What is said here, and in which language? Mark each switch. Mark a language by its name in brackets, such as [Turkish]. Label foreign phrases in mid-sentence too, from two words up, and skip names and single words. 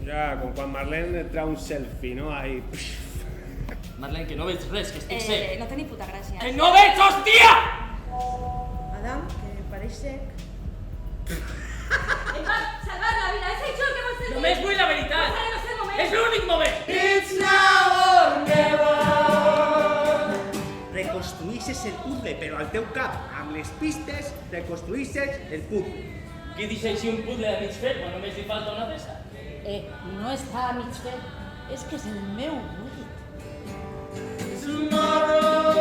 [Catalan] Ja, com quan Marlene et treu un selfie, no? Ahí... Marlene, que no veig res, que estic sec. No tenia puta gràcia. Que no veig, hòstia! Adam, que pareix sec. Em va salvar la vida, és això el que vols dir? Només vull la veritat. Ara no sé el moment. És l'únic moment. [English] It's now or never. [Catalan] Reconstruïsses el puzzle, però al teu cap, amb les pistes, reconstruïsses el puzzle. Qui dice així un puzzle de mig fet quan només li falta una peça? No està a mig fet, és que és el meu buit. Tomorrow